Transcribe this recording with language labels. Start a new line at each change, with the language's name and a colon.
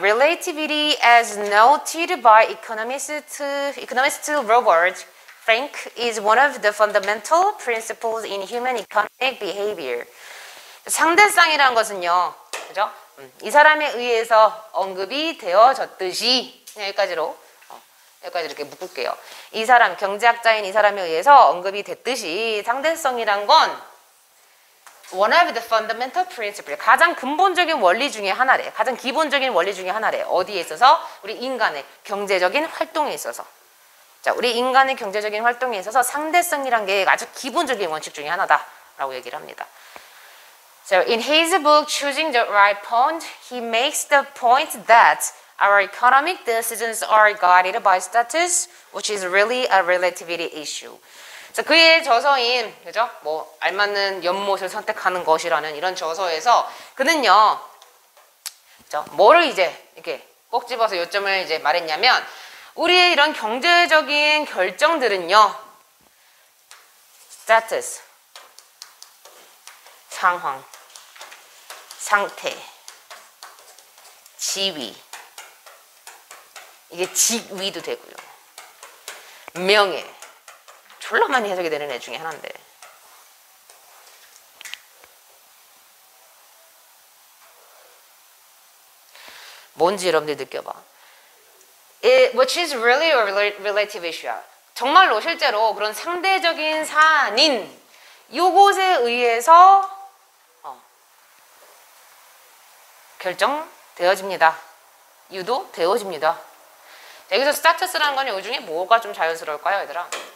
English: Relativity as noted by economist Robert Frank is one of the fundamental principles in human economic behavior.
Korean: 상대성이라는 것은요. 그죠? 이 사람에 의해서 언급이 되어졌듯이 그냥 여기까지 이렇게 묶을게요. 이 사람, 경제학자인 이 사람에 의해서 언급이 됐듯이 상대성이란 건
English: one of the fundamental principles,
Korean: 가장 근본적인 원리 중에 하나래. 가장 기본적인 원리 중에 하나래. 어디에 있어서? 우리 인간의 경제적인 활동에 있어서. 자, 우리 인간의 경제적인 활동에 있어서 상대성이란 게 아주 기본적인 원칙 중에 하나다라고 얘기를 합니다.
English: So in his book Choosing the Right Point, he makes the point that our economic decisions are guided by status, which is really a relativity issue.
Korean: 그의 저서인, 그죠? 뭐, 알맞는 연못을 선택하는 것이라는 이런 저서에서 그는요, 그죠? 뭐를 이제 이렇게 꼭 집어서 요점을 이제 말했냐면, 우리의 이런 경제적인 결정들은요, status, 상황, 상태, 지위, 이게 직위도 되고요, 명예, 졸라 많이 해석이 되는 애 중에 하나인데. 뭔지 여러분들 느껴봐.
English: Which is really a relative issue.
Korean: 정말로 실제로 그런 상대적인 사안인 요것에 의해서 결정되어집니다. 유도되어집니다. 여기서 스타투스라는 건 요 중에 뭐가 좀 자연스러울까요, 얘들아?